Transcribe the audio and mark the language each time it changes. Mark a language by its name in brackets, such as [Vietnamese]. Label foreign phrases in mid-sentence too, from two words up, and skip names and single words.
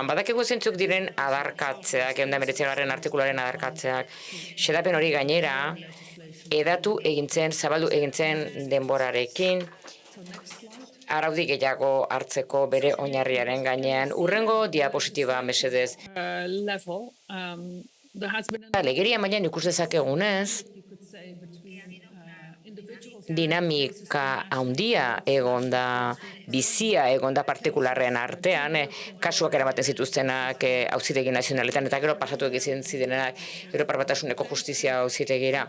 [Basque] Badakigu zentzuk diren adarkatzeak, 19. artikuluaren adarkatzeak, xedapen hori gainera, edatu egintzen, zabaldu egintzen denborarekin, araudi gehiago hartzeko bere oinarriaren gainean. Urrengo diapositiba mesedez. [English] level, there has been [Basque] Legeria mailan ikus dezakegunez, dinamika handia egonda, bizia egonda partikularren artean, kasuak eramaten zituztenak auzitegi nazionaletan, eta gero pasatu egiten zirenak Europar Batasuneko justizia auzitegira.